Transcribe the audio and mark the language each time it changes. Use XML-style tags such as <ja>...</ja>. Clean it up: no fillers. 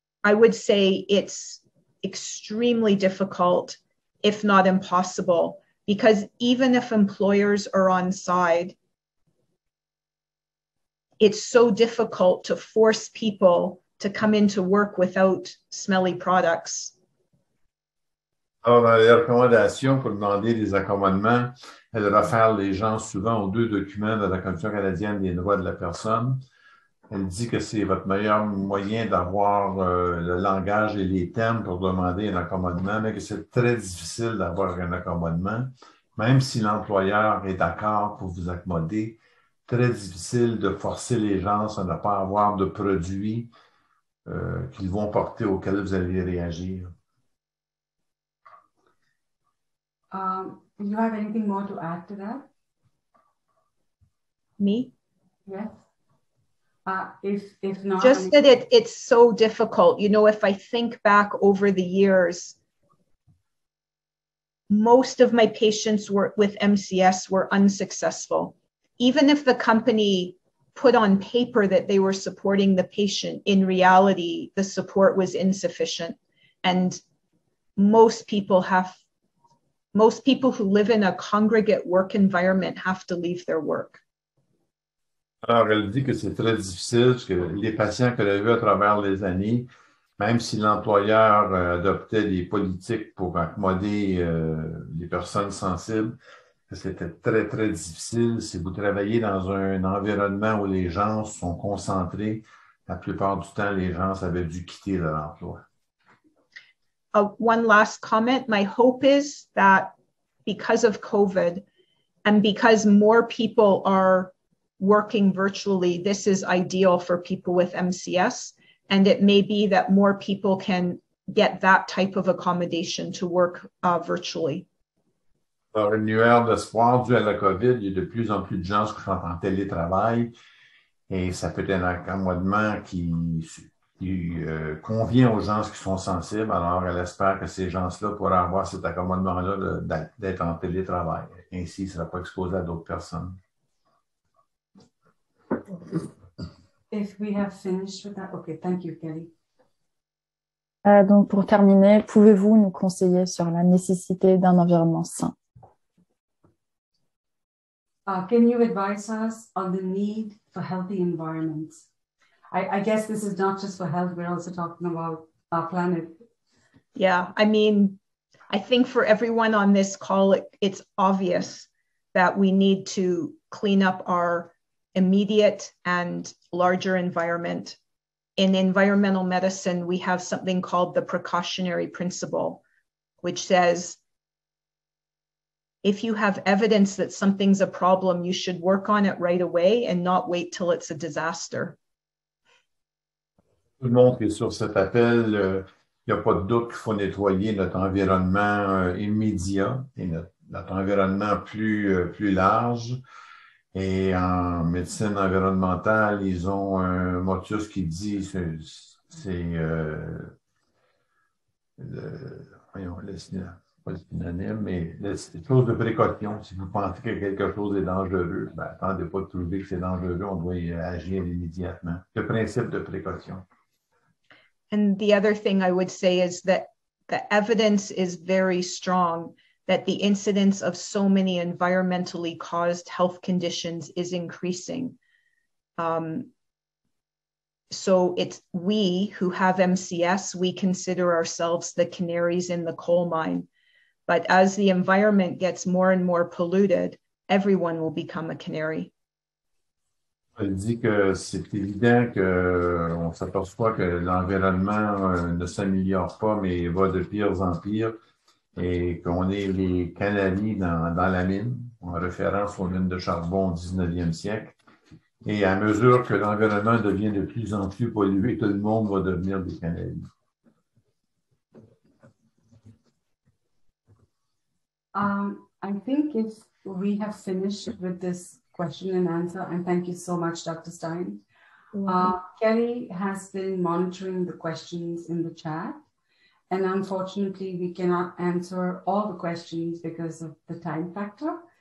<en>I would say it's extremely difficult, if not impossible, because even if employers are on side, it's so difficult to force people to come into work without smelly products.</en> <fr>Alors, dans les recommandations pour demander des accommodements, elle réfère les gens souvent aux deux documents de la Commission canadienne des droits de la personne. Elle dit que c'est votre meilleur moyen d'avoir le langage et les thèmes pour demander un accommodement, mais que c'est très difficile d'avoir un accommodement, même si l'employeur est d'accord pour vous accommoder. Très difficile de forcer les gens à ne pas avoir de produits qu'ils vont porter auxquels vous allez réagir.</fr> <en>Do you have anything more to add to that? Me? Yes. If not, just that it's so difficult. If I think back over the years, most of my patients with MCS were unsuccessful. even if the company put on paper that they were supporting the patient, in reality, the support was insufficient. And most people who live in a congregate work environment have to leave their work. Alors, elle dit que c'est très difficile, parce que les patients qu'elle a vus à travers les années, même si l'employeur adoptait des politiques pour accommoder les personnes sensibles, c'était très, très difficile. Si vous travaillez dans un environnement où les gens sont concentrés, la plupart du temps, les gens avaient dû quitter leur emploi. One last comment. My hope is that because of COVID and because more people are working virtually, this is ideal for people with MCS. And it may be that more people can get that type of accommodation to work virtually.</en> <fr>Alors, une lueur d'espoir due à la COVID, il y a de plus en plus de gens qui sont en télétravail et ça peut être un accommodement qui convient aux gens qui sont sensibles. Alors, elle espère que ces gens-là pourraient avoir cet accommodement-là d'être en télétravail. Ainsi, il ne sera pas exposé à d'autres personnes.</fr> <en>If we have finished with that, okay, thank you, Kelly.</en> <fr>Donc, pour terminer, pouvez-vous nous conseiller sur la nécessité d'un environnement sain?</fr> <en>Can you advise us on the need for healthy environments? I guess this is not just for health, we're also talking about our planet. Yeah, I mean, I think for everyone on this call, it's obvious that we need to clean up our immediate and larger environment. In environmental medicine, we have something called the precautionary principle, which says, if you have evidence that something's a problem, you should work on it right away and not wait till it's a disaster.</en> <fr>Tout le monde qui est sur cet appel, il n'y a pas de doute qu'il faut nettoyer notre environnement immédiat et notre environnement plus large. Et en médecine environnementale, ils ont un motus qui dit, pas le synonyme, mais chose de précaution. Si vous pensez que quelque chose est dangereux, ben, attendez pas de trouver que c'est dangereux, on doit y agir immédiatement. Le principe de précaution.</fr> <en>And the other thing I would say is that the evidence is very strong that the incidence of so many environmentally caused health conditions is increasing. So it's we who have MCS, we consider ourselves the canaries in the coal mine. But as the environment gets more and more polluted, everyone will become a canary.</en> <fr>Elle dit que c'est évident qu'on s'aperçoit que l'environnement ne s'améliore pas, mais va de pire en pire. Et qu'on est les canaries dans la mine, en référence aux mines de charbon au 19e siècle. Et à mesure que l'environnement devient de plus en plus pollué, tout le monde va devenir des canaries.</fr> <en>I think if we have finished with this question and answer, and thank you so much, Dr. Stein. Kelly has been monitoring the questions in the chat. And unfortunately, we cannot answer all the questions because of the time factor.</en>